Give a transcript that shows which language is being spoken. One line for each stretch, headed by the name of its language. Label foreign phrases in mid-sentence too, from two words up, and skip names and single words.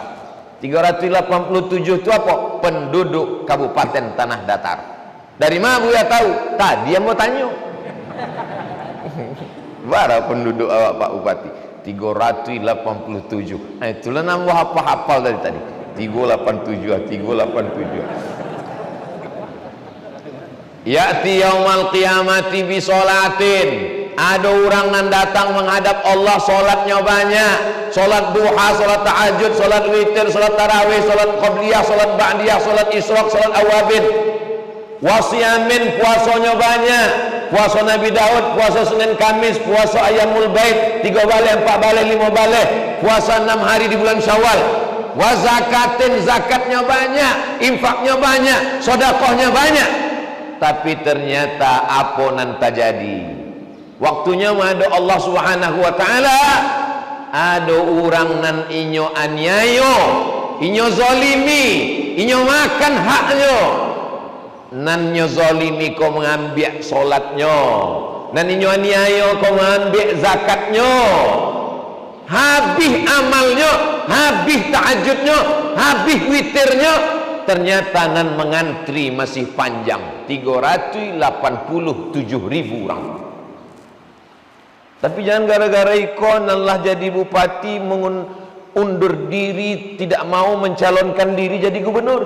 Indonesian: 387 itu apa? Penduduk Kabupaten Tanah Datar. Dari mana Buya tahu? Tadi yang mau tanya. Berapa penduduk awak Pak Bupati? 387. Itulah nambah hafal dari tadi. 387.
Arabic: يأتي يوم القيامة بصلاة.
Indonesian: Ada orang yang datang menghadap Allah, solatnya banyak, solat duha, solat tahajud, solat witir, solat tarawih, solat qabliyah, solat ba'diyah, solat isyraq, solat awabin.
Arabic: Wasiyamin,
Indonesian: puasanya banyak, puasa Nabi Daud, puasa Senin Kamis, puasa Ayamul Bait, 3 balik, 4 balik, 5 balik, puasa 6 hari di bulan Syawal.
Arabic: وزكاة,
Indonesian: zakatnya banyak, infaknya banyak, sedekahnya banyak. Tapi ternyata apa nan terjadi?
Minangkabau: Waktunya ada Allah
Arabic: سبحانه وتعالى,
Minangkabau: ada orang nan inyo aniayo, inyo zalimi, inyo makan haknya. Nan nyo zalimi kau mengambil solatnya, nan inyo aniayo kau mengambil zakatnya.
Indonesian: Habis amalnya, habis tahajudnya, habis witirnya, ternyata nan mengantri masih panjang, 387.000 orang. Tapi jangan gara-gara ikon Allah jadi bupati undur diri, tidak mau mencalonkan diri jadi gubernur.